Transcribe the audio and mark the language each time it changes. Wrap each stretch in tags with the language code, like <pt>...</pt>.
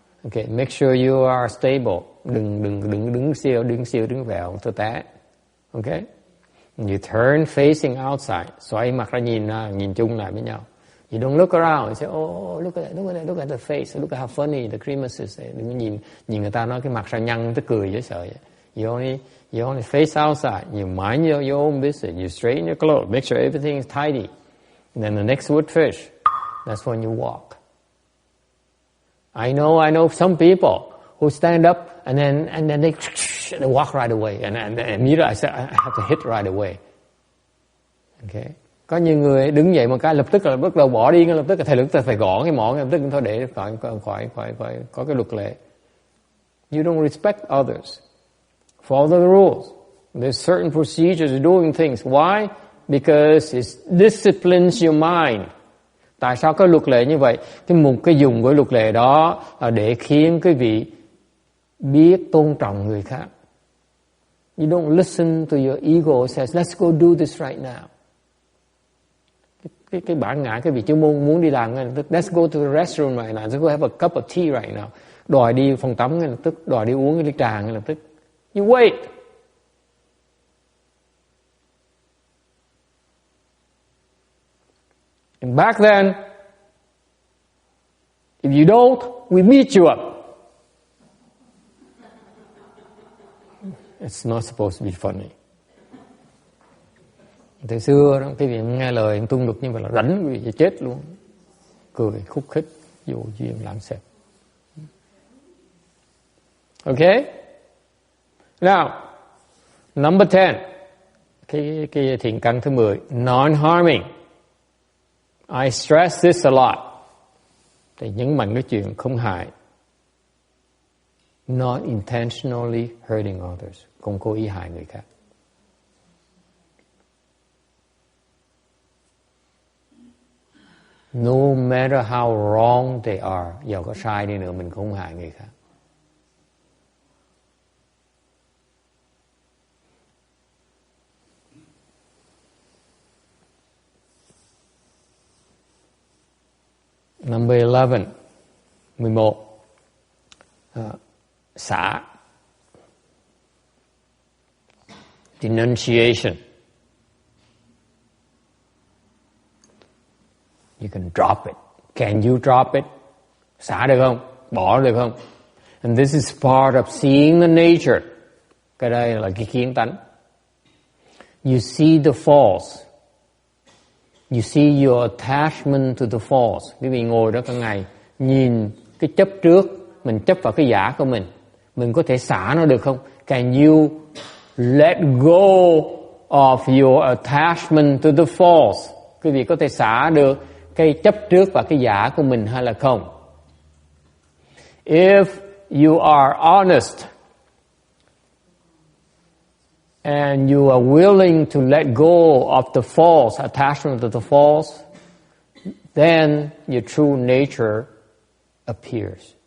<en>Okay, make sure you are stable.</en> <vi>Đừng đứng vẹo cho té.</vi> <en>Okay? You turn facing outside.</en> <vi>Xoay mặt ra nhìn chung lại với nhau.</vi> <en>You don't look around and say, oh, look at the face. Look at how funny the grimaces.</en> <vi>Đừng có nhìn người ta nói cái mặt sao nhăn tới cười dễ sợ vậy.</vi> <en>You only face outside. You mind your own business. You straighten your clothes. Make sure everything is tidy. And then the next wood fish, that's when you walk. I know some people who stand up and then they walk right away, and immediately I said I have to hit right away. Okay.</en> <vi>Có nhiều người đứng dậy một cái lập tức là bắt đầu bỏ đi, lập tức là thầy lập tức phải gõ cái mỏ, lập tức thôi để phải có cái luật lệ.</vi> <en>You don't respect others. Follow the rules. There's certain procedures of doing things. Why? Because it disciplines your mind.</en> <vi>Tại sao có luật lệ như vậy? Cái dùng của luật lệ đó là để khiến quý vị biết tôn trọng người khác.</vi> <en>You don't listen to your ego says, let's go do this right now.</en> <vi>Cái bản ngã, cái vị chứ muốn đi làm ngay lập tức,</vi> <en>let's go to the restroom right now, let's go have a cup of tea right now.</en> <vi>Đòi đi phòng tắm ngay lập tức, đòi đi uống cái ly trà ngay lập tức.</vi> <en>You wait. And back then, if you don't, we beat you up. It's not supposed to be funny.</en> <vi>Thời xưa đó, cái vị nghe lời tuân luật như vậy là đánh quý vị chết luôn. Cười khúc khích, vô duyên lãng xẹt.</vi> <en>Okay? Now, number 10.</en> <vi>cái thiện căn thứ 10,</vi> <en>non-harming. I stress this a lot.</en> <vi>Thì nhấn mạnh cái chuyện không hại.</vi> <en>Not intentionally hurting others.</en> <vi>Không cố ý hại người khác.</vi> <en>No matter how wrong they are,</en> <vi>dầu có sai đi nữa mình không hại người khác.</vi> <en>Number 11, 11. Xả. Denunciation. You can drop it. Can you drop it?</en> <vi>Xả được không? Bỏ được không?</vi> <en>And this is part of seeing the nature.</en> <vi>Cái đây là cái kiến tánh.</vi> <en>You see the false. You see your attachment to the false.</en> <vi>Quý vị ngồi đó cả ngày, nhìn cái chấp trước, mình chấp vào cái giả của mình có thể xả nó được không?</vi> <en>Can you let go of your attachment to the false?</en> <vi>Quý vị có thể xả được cái chấp trước và cái giả của mình hay là không?</vi> <en>If you are honest and you are willing to let go of the false, attachment to the false, then your true nature appears.</en>